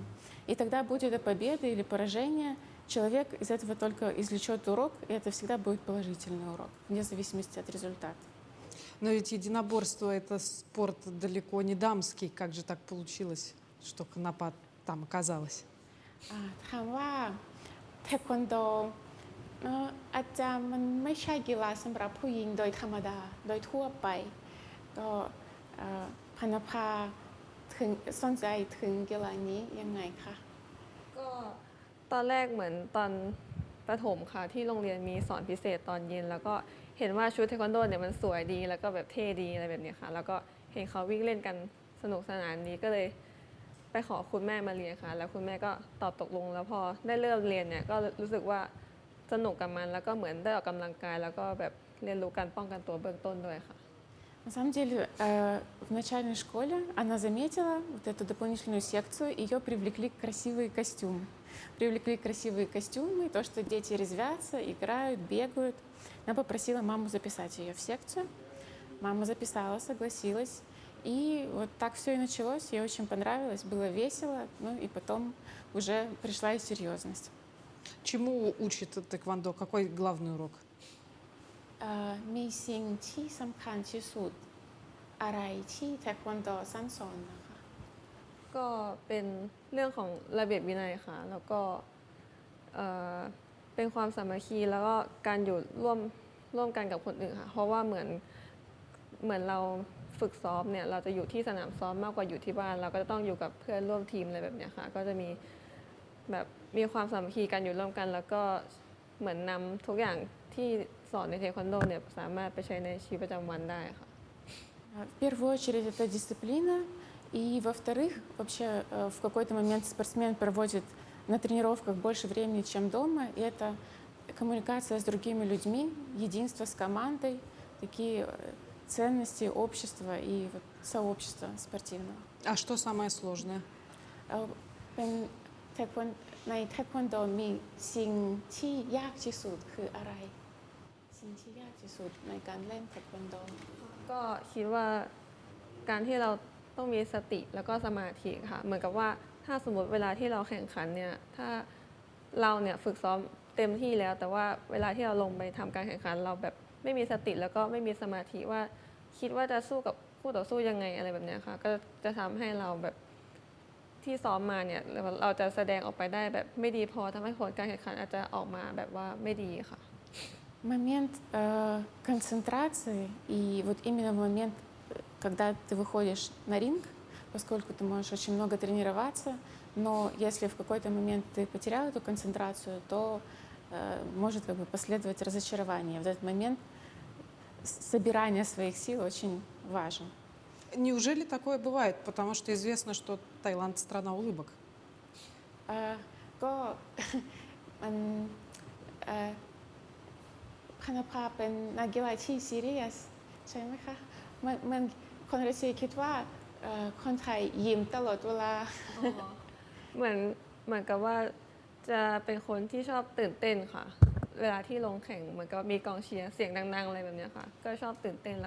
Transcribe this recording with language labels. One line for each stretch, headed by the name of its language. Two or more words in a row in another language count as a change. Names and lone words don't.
Russian: И тогда, будь это победа или поражение, человек из этого только извлечет урок, и это всегда будет положительный урок, вне зависимости от результата. Но ведь единоборство — это спорт далеко не дамский. Как же так получилось, что Конопат там оказалась?
Thai: ถามว่าเทควันโดอาจจะมันไม่ใช่กีฬาสำหรับผู้หญิงโดยธรรมดาโดยทั่วไปก็พนภาถึงสนใจถึงกีฬานี้ยังไงคะ ก็ตอนแรกเหมือนตอนประถมค่ะที่โรงเรียนมีสอนพิเศษตอนเย็น แล้วก็เห็นว่าชุดเทควันโดเนี่ยมันสวยดีแล้วก็แบบเท่ดีอะไรแบบเนี้ยค่ะแล้วก็เห็นเขาวิ่งเล่นกันสนุกสนานนี้ก็เลยไปขอคุณแม่มาเรียนค่ะแล้วคุณแม่ก็ตอบตกลงแล้วพอได้เริ่มเรียนเนี่ยก็รู้สึกว่าสนุกกับมันแล้วก็เหมือนได้ออกกำลังกายแล้วก็แบบเรียนรู้การป้องกันตัวเบื้องต้นด้วยค่ะ
Russian: На самом деле, в начальной школе она заметила вот эту дополнительную секцию, ее привлекли красивые костюмы. Привлекли красивые костюмы, то, что дети резвятся, играют, бегают. Она попросила маму записать ее в секцию. Мама записала, согласилась. И вот так все и началось. Ей очень понравилось, было весело. Ну и потом уже пришла и серьезность. Чему учит тэквондо? Какой главный урок?
Thai: มีสิ่งที่สำคัญที่สุดอะไรที่เทควันโดสั้นสอนนะคะ ก็เป็นเรื่องของระเบียบวินัยค่ะแล้วก็เป็นความสามัคคีแล้วก็การอยู่ร่วมกันกับคนอื่นค่ะเพราะว่าเหมือนเราฝึกซ้อมเนี่ยเราจะอยู่ที่สนามซ้อมมากกว่าอยู่ที่บ้านเราก็จะต้องอยู่กับเพื่อนร่วมทีมอะไรแบบเนี้ยค่ะก็จะมีความสามัคคีกันอยู่ร่วมกัน แล้วก็เหมือนนำทุกอย่างที่สอนในเทควันโดเนี่ยสามารถไปใช้ในชีวิตประจำวันได้ค่ะ
Russian: В первую очередь это дисциплина, и во-вторых, вообще в какой-то момент спортсмен проводит на тренировках больше времени, чем дома, и это коммуникация с другими людьми, единство с командой, такие ценности общества и вот сообщества спортивного. А что самое сложное?
Thai: เป็นในเทควันโดมีสิ่งที่ยากที่สุดคืออะไรสิ่งที่ยากที่สุดในการเล่นเทควันโด ก็คิดว่าการที่เราต้องมีสติแล้วก็สมาธิค่ะเหมือนกับว่าถ้าสมมติเวลาที่เราแข่งขันเนี่ยถ้าเราเนี่ยฝึกซ้อมเต็มที่แล้วแต่ว่าเวลาที่เราลงไปทำการแข่งขันเราแบบไม่มีสติแล้วก็ไม่มีสมาธิว่าคิดว่าจะสู้กับคู่ต่อสู้ยังไงอะไรแบบเนี้ยค่ะก็จะทำให้เราแบบที่ซ้อมมาเนี่ยเราจะแสดงออกไปได้แบบไม่ดีพอทำให้ผลการแข่งขันอาจจะออกมาแบบว่าไม่ดีค่ะ
Russian: Момент концентрации и вот именно момент, когда ты выходишь на ринг, поскольку ты можешь очень много тренироваться, но если в какой-то момент ты потерял эту концентрацию, то может как бы последовать разочарование. В этот момент собирание своих сил очень важен. Неужели такое бывает? Потому что известно, что Таиланд — страна улыбок.
Thai: ก็ มันพนภาเป็นนักกีฬาที่ซีเรียสใช่ไหมคะมันคนรัสเซียคิดว่าคนไทยยิ้มตลอดเวลา เหมือนกับว่าจะเป็นคนที่ชอบตื่นเต้นค่ะเวลาที่ลงแข่งเหมือนกับมีกองเชียร์เสียงดังๆอะไรแบบเนี้ยค่ะก็ชอบตื่นเต้นแล้ว